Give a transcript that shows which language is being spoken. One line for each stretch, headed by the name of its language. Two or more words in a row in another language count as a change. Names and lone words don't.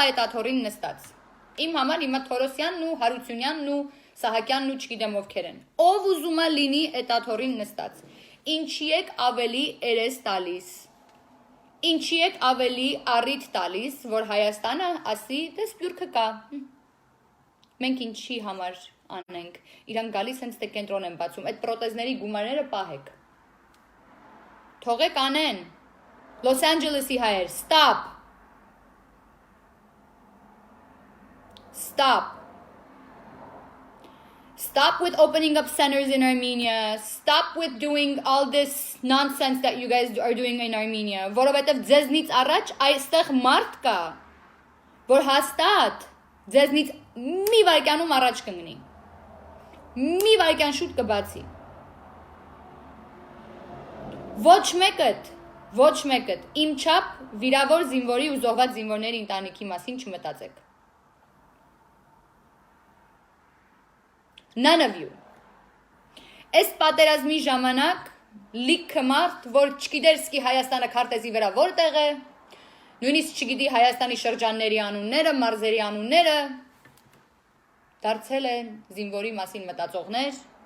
Armenian: այդ աթոռին նստած։ Իմ համար հիմա Թորոսյանն ու Հարությունյանն ու Սահակյանն ու չգիտեմ ովքեր են։ Ով ուզում է լինի այդ աթոռին նստած։ Ինչի եք ավելի երես տալիս։ Ինչի եք ավելի առիթ տալիս, որ Հայաստանը ասի, դե սփյուռքը կա։ Մենք ինչի համար անենք։ Իրան գալիս հենց դե կենտրոն են բացում։ Այդ պրոթեզների գումարները պահեք։ Թողեք անեն։ Լոս Անջելեսի հայեր,
English: stop. Stop. Stop with opening up centers in Armenia. Stop with doing all this nonsense that you guys are doing in Armenia.
Armenian: Որովհետև ձեզնից առաջ այստեղ մարդ կա, որ հաստատ ձեզնից մի վայրկյանում առաջ կմնի։ Մի վայրկյան շուտ կբացի։ Ոչ մեկդ, իմ չափ վիրավոր զինվորի ու զոհված զինվորների ընտանիքի մասին չմտածեք։
English: None of you.
Armenian: Այս պատերազմի ժամանակ լիքը մարդ, որ չգիտեր սկի Հայաստանը քարտեզի վրա որտեղ է, նույնիսկ չգիտի Հայաստանի շրջանների անունները, մարզերի անունները, դարձել են զինվորի մասին մտածողներ,